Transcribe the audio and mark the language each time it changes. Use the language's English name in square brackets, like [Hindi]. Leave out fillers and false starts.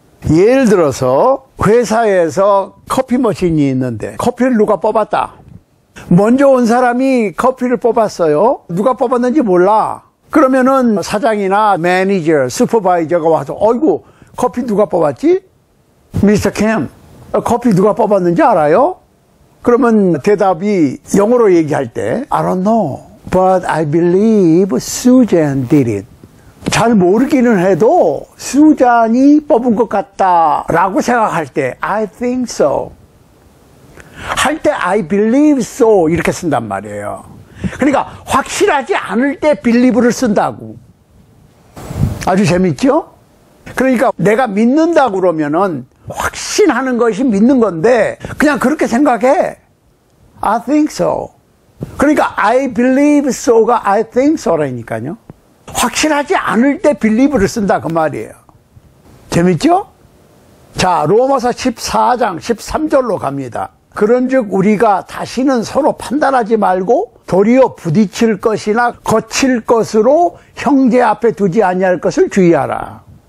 [Korean] 예를 들어서 회사에서 커피 머신이 있는데 커피를 누가 뽑았다. 먼저 온 사람이 커피를 뽑았어요. 누가 뽑았는지 몰라. 그러면은 사장이나 매니저, 슈퍼바이저가 와서 어이구, 커피 누가 뽑았지? 미스터 캠, 커피 누가 뽑았는지 알아요? 그러면 대답이 영어로 얘기할 때 [English] I don't know, but I believe Susan did it. [Korean] 잘 모르기는 해도 수잔이 뽑은 것 같다라고 생각할 때 [English] I think so [Korean] 할 때 [English] I believe so [Korean] 이렇게 쓴단 말이에요. 그러니까 확실하지 않을 때 believe를 쓴다고. 아주 재밌죠? 그러니까 내가 믿는다 그러면은 확신하는 것이 믿는 건데 그냥 그렇게 생각해. [English] I think so. [Korean] 그러니까 [English] I believe so [Korean] 가 [English] I think so [Korean] 라니까요. 확실하지 않을 때 believe를 쓴다 그 말이에요. 재밌죠? 자, 로마서 14장 13절로 갑니다. 그런즉 우리가 다시는 서로 판단하지 말고 도리어 부딪힐 것이나 거칠 것으로 형제 앞에 두지 아니할 것을 주의하라.